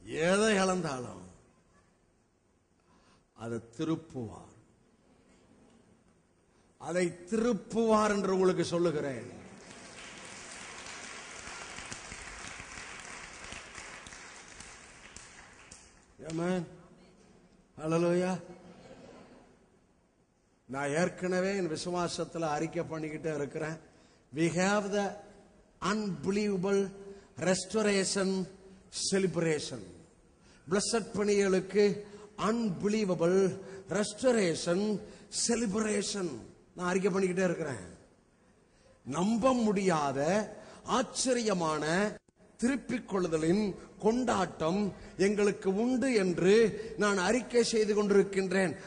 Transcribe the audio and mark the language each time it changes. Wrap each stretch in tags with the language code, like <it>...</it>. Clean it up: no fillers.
<ta>எதை இழந்தாலும் அதை திருப்புவார், அதை திருப்புவார் என்று உங்களுக்கு சொல்லுகிறேன். ஆமென். ஹல்லேலூயா. நான் ஏற்கனவே என் விசுவாசத்தில் அறிக்கை பண்ணிக்கிட்டே இருக்கிறேன்.</ta> <en>We have the unbelievable restoration celebration. Blessed</en> <ta>பணிகளுக்கு</ta> <en>unbelievable restoration celebration</en> <ta>நான் அறிக்கை பண்ணிக்கிட்டே இருக்கிறேன். நம்ப முடியாத ஆச்சரியமான திருப்பிக் கொள்ளுதலின் கொண்டாட்டம் எங்களுக்கு உண்டு என்று நான் அறிக்கை செய்து கொண்டிருக்கின்றேன்.</ta>